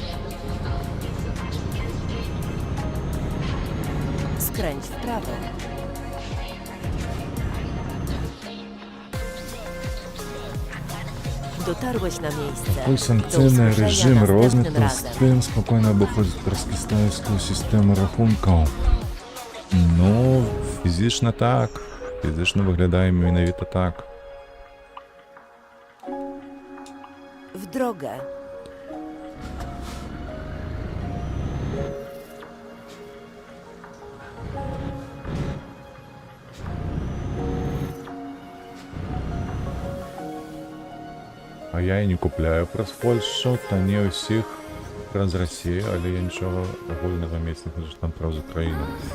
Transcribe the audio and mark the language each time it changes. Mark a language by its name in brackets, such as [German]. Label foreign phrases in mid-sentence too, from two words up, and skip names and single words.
[Polish] Skręć w prawo. Dotarłeś na miejsce. [Belarusian] Такой [Polish] Do [Belarusian] санкцыйны [Polish] usłyszenia [Belarusian] рэжым [Polish] następnym [Belarusian] розных [Polish] razem. [Belarusian] з тым спакойна абыходзіць праз кістаевскую сістэму рахункаў. Ну, фізічна так. Фізічна выглядае менавіта так. [Polish] W drogę. [Belarusian] А я і не купляю праз Польшчу, танней усіх праз Расію, але я нічога агульнага мець не хочу там праз Украіну.